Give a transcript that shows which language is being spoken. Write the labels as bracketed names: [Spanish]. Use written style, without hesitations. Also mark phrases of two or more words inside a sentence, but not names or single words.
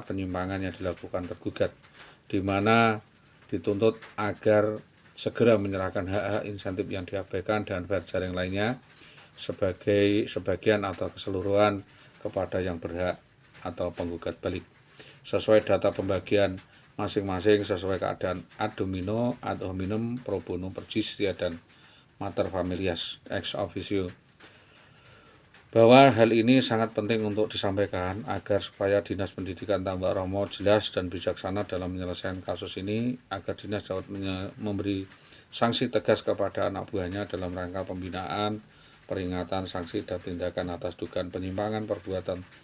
[Indonesian] penyimpangan yang dilakukan tergugat, di mana dituntut agar segera menyerahkan hak-hak insentif yang diabaikan dan fair jaring lainnya sebagai sebagian atau keseluruhan kepada yang berhak atau penggugat balik sesuai data pembagian masing-masing sesuai keadaan [Latin] ad hominem, pro bono, per justia [Indonesian] dan [Latin] mater familias ex officio. [Indonesian] Bahwa hal ini sangat penting untuk disampaikan agar supaya Dinas Pendidikan Tambak Romo jelas dan bijaksana dalam menyelesaikan kasus ini, agar dinas dapat memberi sanksi tegas kepada anak buahnya dalam rangka pembinaan, peringatan, sanksi dan tindakan atas dugaan penyimpangan perbuatan